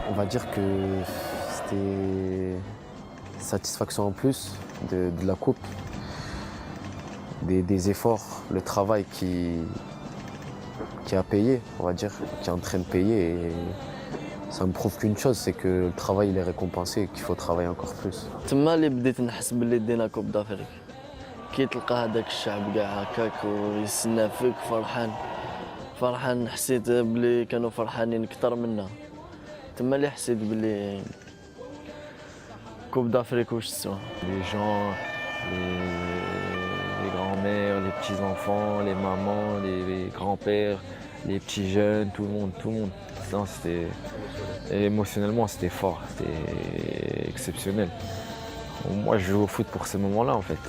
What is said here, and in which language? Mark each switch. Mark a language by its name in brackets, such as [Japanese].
[French] On va dire que c'était satisfaction en plus de la coupe, des efforts, le travail qui a payé, on va dire, qui est en train de payer. Et ça me prouve qu'une chose, c'est que le travail il est récompensé et qu'il faut travailler encore plus. [Arabic] تما اللي بديت نحس باللي دينا كوب دافريك. كي تلقى هذاك الشعب كاع هكاك ويستنى فيك فرحان حسيت بلي كانوا فرحانين اكثر منا. تما اللي حسيت بلي كوب دافريك واش تسوى. [French] Les gens, les grands-mères, les petits-enfants, les mamans, les grands-pères, les petits jeunes, tout le monde. Non, émotionnellement c'était fort, c'était exceptionnel. Moi je joue au foot pour ces moments-là en fait.